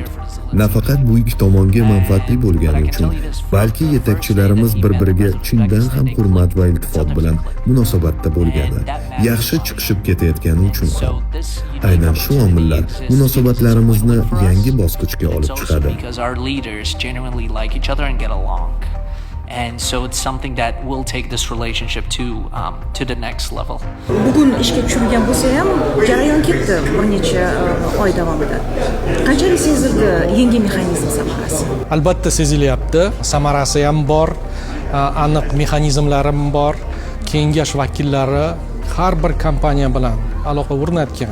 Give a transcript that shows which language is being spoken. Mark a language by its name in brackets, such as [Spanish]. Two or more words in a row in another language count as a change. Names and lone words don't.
[Uzbek] Nafaqat bu ikki tomonga manfaatli bo'lgani uchun, balki yetakchilarimiz bir-biriga chindan ham hurmat va iltifot bilan munosabatda bo'lgani, yaxshi chiqishib ketayotgani uchun ham. Aynan shu omillar munosabatlarimizni yangi bosqichga olib chiqadi. [English] And so it's something that will take this relationship to the next level. [Uzbek] Bugun ishga tushirilgan bo'lsa ham jarayon ketdi bir necha oy davomida. Qanchalik sezildi yangi mexanizm samarasi? Albatta sezilyapti. Samarasi ham bor, aniq mexanizmlarim bor. Kengash vakillari har bir kompaniya bilan aloqa o'rnatgan.